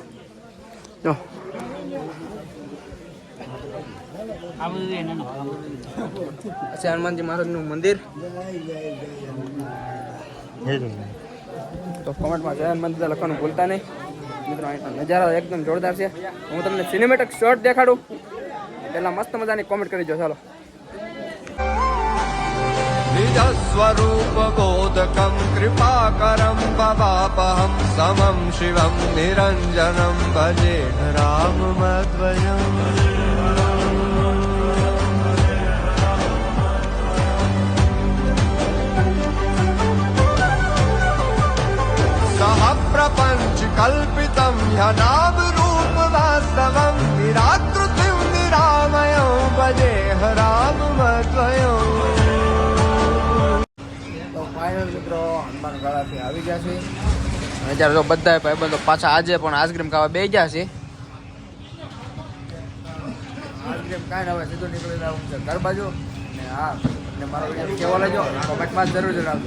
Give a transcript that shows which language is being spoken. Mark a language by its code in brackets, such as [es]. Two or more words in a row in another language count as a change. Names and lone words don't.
[gu] જો અચ્છા હનુમાનજી મહારાજનું મંદિર. તો કોમેન્ટમાં જય હનુમાન દાદા લખવાનું ભૂલતા નહીં મિત્રો. અહીં નજારા એકદમ જોરદાર છે. હું તમને સિનેમેટિક શોટ દેખાડું પેલા મસ્ત મજાની કોમેન્ટ કરી દો. ચાલો. [sa] निजस्वरूप बोधकं कृपाकरं भवापहं समं शिवं निरञ्जनं भजे राममद्वयम् सह प्रपञ्च कल्पितं ह्यनाम रूप वास्तवं निराकृतिं निरामयं भजे राममद्वयम्. [gu] મિત્રો હનુમાન ગાળાથી આવી ગયા છે. અત્યારે તો બધા ભાઈબંધો પાછા આજે પણ આઈસ્ક્રીમ ખાવા બે ગયા છે. આઈસ્ક્રીમ કાંઈ હવે સીધું નીકળી જવું છે ઘર બાજુ. ને હા, અને મારો વિડીયો કેવો લાગ્યો કોમેન્ટમાં જરૂર જણાવજો.